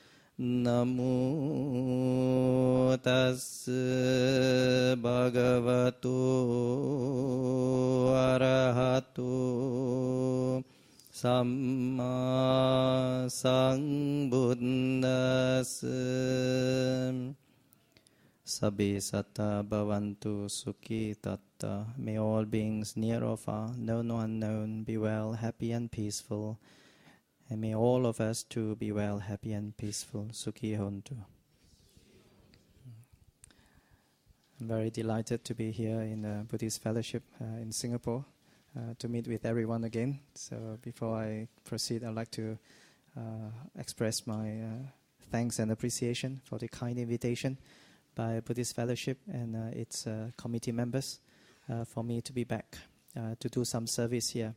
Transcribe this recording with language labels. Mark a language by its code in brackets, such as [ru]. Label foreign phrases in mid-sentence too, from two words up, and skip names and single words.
[pi] Namo tassa bhagavato arahato Samma Sambuddhassa. Sabbe satta bhavantu sukhi tatta. [en] May all beings near or far, known or unknown, be well, happy and peaceful. And may all of us too be well, happy and peaceful. [pi] Sukhi hontu. [en] I'm very delighted to be here in the Buddhist Fellowship in Singapore to meet with everyone again. So before I proceed, I'd like to express my thanks and appreciation for the kind invitation by Buddhist Fellowship and its committee members for me to be back to do some service here.